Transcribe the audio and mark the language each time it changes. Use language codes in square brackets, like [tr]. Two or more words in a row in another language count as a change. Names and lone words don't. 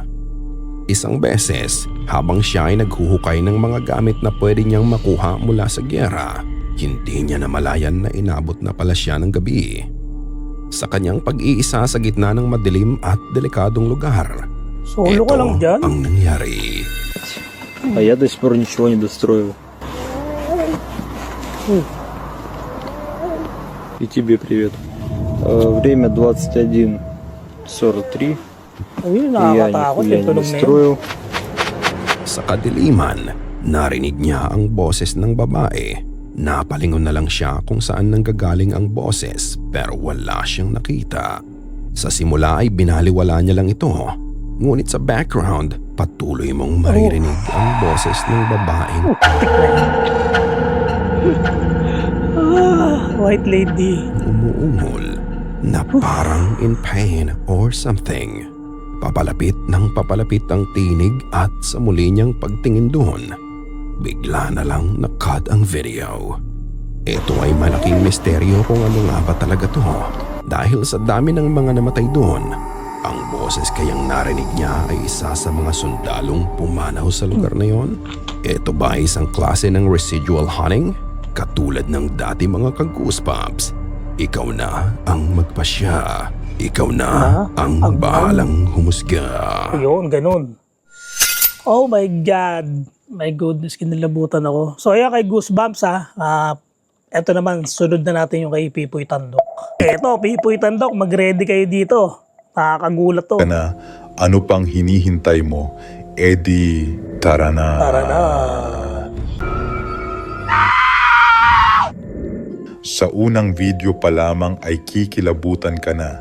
[tl] Isang beses, habang siya ay naghuhukay ng mga gamit na pwede niyang makuha mula sa gyera, hindi niya namalayan na inabot na pala siya ng gabi. Sa kanyang pag-iisa sa gitna ng madilim at delikadong lugar, Solo ka lang dyan? ang nangyari. [ru] А я до сих пор ничего не достроил. И тебе привет. Время 21:43. [tl] Ayun, [ru] И я [tl] nakakatakot [ru] нихуя [tl] yung [ru] не [tl] tulog na yun. [ru] достроил. [tl] Sa kadiliman, narinig niya ang boses ng babae. Napalingon na lang siya kung saan nanggagaling ang boses pero wala siyang nakita. Sa simula ay binaliwala niya lang ito. Ngunit sa background, patuloy mong maririnig ang boses ng babaeng [en] White lady. [tl] umuungol na parang [en] in pain or something. [tl] Papalapit ng papalapit ang tinig at sa muli niyang pagtingin doon, bigla na lang na-cut ang video. Ito ay malaking misteryo kung ano nga ba talaga to dahil sa dami ng mga namatay doon. Ang boses kayang narinig niya ay isa sa mga sundalong pumanaw sa lugar na yon. Ito ba ay isang klase ng [en] residual haunting? [tl] Katulad ng dati mga ka-goosebumps. Ikaw na ang magpasya. Ikaw na ang bahalang humusga. Ayun, ganun. [en] Oh my God. My goodness, [tl] kinalabutan ako. So ayan kay Goosebumps eto naman, sunod na natin yung kay Pipoy Tandok. Eto, Pipoy Tandok, mag-ready kayo dito. Nakakagulat to. Na ano pang hinihintay mo? Eddie, tara na. Tara na. Sa unang video pa lamang ay kikilabutan ka na.